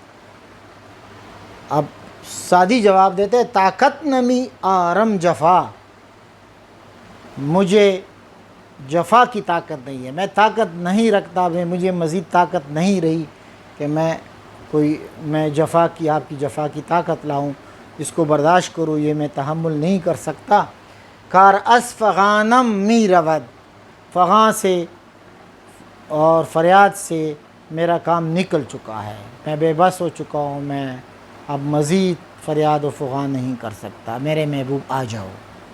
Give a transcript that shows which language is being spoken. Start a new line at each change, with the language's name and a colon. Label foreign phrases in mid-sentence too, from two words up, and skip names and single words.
Urdu: اب سعدی جواب دیتے ہیں
Persian: طاقت نمی آرم جفا،
Urdu: مجھے جفا کی طاقت نہیں ہے، میں طاقت نہیں رکھتا، مجھے مزید طاقت نہیں رہی کہ میں جفا کی، آپ کی جفا کی طاقت لاؤں، اس کو برداشت کروں، یہ میں تحمل نہیں کر سکتا.
Persian: کار اس فغانم می رود،
Urdu: فغاں سے اور فریاد سے میرا کام نکل چکا ہے، میں بے بس ہو چکا ہوں، میں اب مزید فریاد و فغان نہیں کر سکتا، میرے محبوب آ جاؤ.